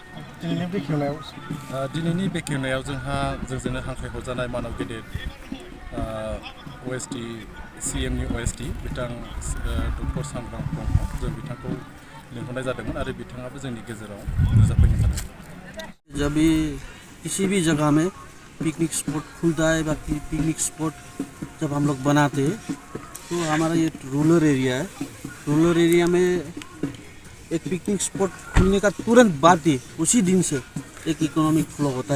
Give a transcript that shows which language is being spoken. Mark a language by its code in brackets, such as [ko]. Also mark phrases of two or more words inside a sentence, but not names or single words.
[brx] दिनैनि बेखेवनायाव जोंहा जोंजोंनो हांख्रायहरजानाय मानव गेदेर OST CMनि OST बिथां डक्टर सांग्रां ब्रह्म, जों बिथांखौ लिंहरनाय जादोंमोन आरो बिथाङाबो जोंनि गेजेराव नुजाफैनो जादों। [hi] जब भी किसी भी जगह में [en] picnic spot [hi] खुलता है, बाकी [en] picnic spot [hi] जब हम लोग बनाते हैं तो हमारा ये [en] rural area [hi] है। [en] rural area [hi] में एक [en] picnic spot [hi] खुलने का तुरंत बाद ही उसी दिन से एक [en] economic flow [hi] होता है।